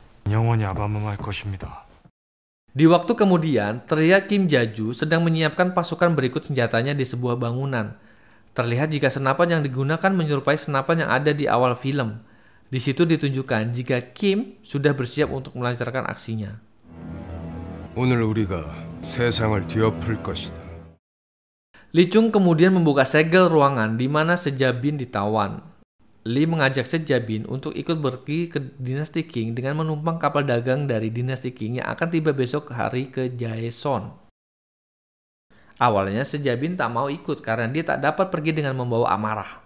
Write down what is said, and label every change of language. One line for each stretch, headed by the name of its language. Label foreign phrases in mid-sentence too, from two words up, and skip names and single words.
Indonesian: Di waktu kemudian, terlihat Kim Ja-ju sedang menyiapkan pasukan berikut senjatanya di sebuah bangunan. Terlihat jika senapan yang digunakan menyerupai senapan yang ada di awal film. Di situ ditunjukkan jika Kim sudah bersiap untuk melancarkan aksinya.
Korean: 오늘 우리가 세상을 뒤엎을 것이다.
Indonesian: Lee Chung kemudian membuka segel ruangan di mana Sejabin ditawan. Lee mengajak Sejabin untuk ikut pergi ke dinasti Qing dengan menumpang kapal dagang dari dinasti Qing yang akan tiba besok hari ke Jaeson. Awalnya Sejabin tak mau ikut karena dia tak dapat pergi dengan membawa amarah.